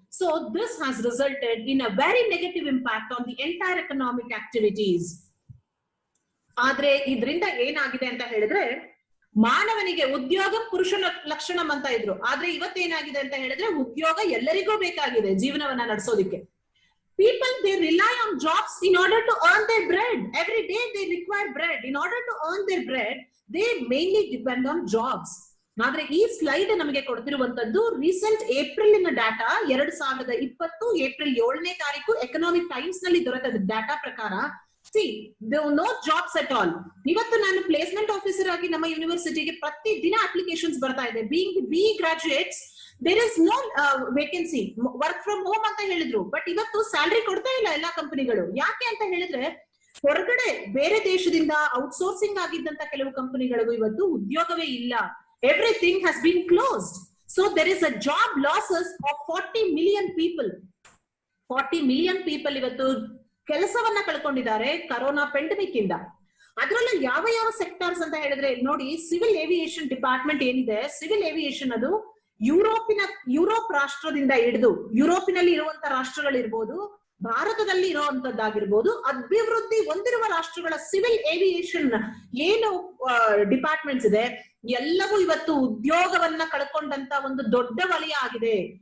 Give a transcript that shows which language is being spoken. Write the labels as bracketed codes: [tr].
[en] So this has resulted in a very negative impact on the entire economic activities. [kn] ಆದ್ರೆ ಇದರಿಂದ ಏನಾಗಿದೆ ಅಂತ ಹೇಳಿದ್ರೆ ಮಾನವನಿಗೆ ಉದ್ಯೋಗ ಪುರುಷನ ಲಕ್ಷಣಂ ಅಂತ ಇದ್ರು. ಆದ್ರೆ ಇವತ್ತೇನಾಗಿದೆ ಅಂತ ಹೇಳಿದ್ರೆ ಉದ್ಯೋಗ ಎಲ್ಲರಿಗೂ ಬೇಕಾಗಿದೆ ಜೀವನವನ್ನ ನಡೆಸೋದಿಕ್ಕೆ. [en] People, they rely on jobs in order to earn their bread. Every day they require bread. In order to earn their bread, they mainly depend on jobs. [kn] ಆದ್ರೆ ಈ ಸ್ಲೈಡ್ ನಮಗೆ ಕೊಡ್ತಿರುವಂತದ್ದು ರೀಸೆಂಟ್ ಏಪ್ರಿಲ್ ಡಾಟಾ 2020 ಏಪ್ರಿಲ್ 7ನೇ ತಾರೀಕು economic times ನಲ್ಲಿ ದೊರೆತ data ಪ್ರಕಾರ [en] no jobs at all. [kn] ಇವತ್ತು ನಾನು placement officer ಆಗಿ ನಮ್ಮ ಯೂನಿವರ್ಸಿಟಿಗೆ ಪ್ರತಿ ದಿನ ಅಪ್ಲಿಕೇಶನ್ಸ್ ಬರ್ತಾ ಇದೆ. [en] Being BE graduates, there is no vacancy. [kn] Work from home ಅಂತ ಹೇಳಿದ್ರು, ಬಟ್ ಇವತ್ತು ಸ್ಯಾಲರಿ ಕೊಡ್ತಾ ಇಲ್ಲ ಎಲ್ಲಾ ಕಂಪನಿಗಳು. ಯಾಕೆ ಅಂತ ಹೇಳಿದ್ರೆ ಹೊರಗಡೆ ಬೇರೆ ದೇಶದಿಂದ ಔಟ್ಸೋರ್ಸಿಂಗ್ ಆಗಿದ್ದಂತ ಕೆಲವು ಕಂಪನಿಗಳಿಗೂ ಇವತ್ತು ಉದ್ಯೋಗವೇ ಇಲ್ಲ. [en] Everything has been closed. So there is a job losses of 40 million people. 40 million people [kn] ಇವತ್ತು ಕೆಲಸವನ್ನ ಕಳ್ಕೊಂಡಿದ್ದಾರೆ ಕರೋನಾ ಪೆಂಡಮಿಕ್ ಇಂದ. ಅದರಲ್ಲಿ ಯಾವ ಯಾವ ಸೆಕ್ಟರ್ಸ್ ಅಂತ ಹೇಳಿದ್ರೆ ನೋಡಿ, ಸಿವಿಲ್ ಏವಿಯೇಷನ್ ಡಿಪಾರ್ಟ್ಮೆಂಟ್ ಏನಿದೆ, ಸಿವಿಲ್ ಏವಿಯೇಷನ್ ಅದು ಯುರೋಪ್ ರಾಷ್ಟ್ರದಿಂದ ಹಿಡಿದು ಯುರೋಪಿನಲ್ಲಿ ಇರುವಂತ ರಾಷ್ಟ್ರಗಳಿರ್ಬೋದು, ಭಾರತದಲ್ಲಿ ಇರುವಂತದ್ದಾಗಿರ್ಬೋದು, ಅಭಿವೃದ್ಧಿ ಹೊಂದಿರುವ ರಾಷ್ಟ್ರಗಳ ಸಿವಿಲ್ ಏವಿಯೇಷನ್ ಏನು ಡಿಪಾರ್ಟ್ಮೆಂಟ್ಸ್ ಇದೆ ಎಲ್ಲವೂ ಇವತ್ತು ಉದ್ಯೋಗವನ್ನ ಕಳ್ಕೊಂಡಂತ ಒಂದು ದೊಡ್ಡ ವಲಯ ಆಗಿದೆ.